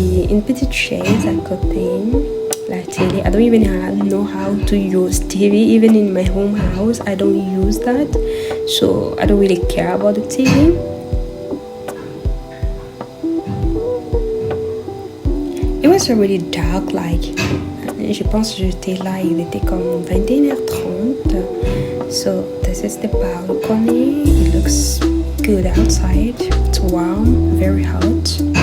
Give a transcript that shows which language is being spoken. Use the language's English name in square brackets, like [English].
[French] Une petite chaise à côté. La télé. [English] I don't even know how to use TV. Even in my home house, I don't use that. So, I don't really care about the TV. It was already dark, like, [French] je pense que j'étais là, il était comme 21h30. [English] So, this is the balcony. It looks good outside. It's warm, very hot.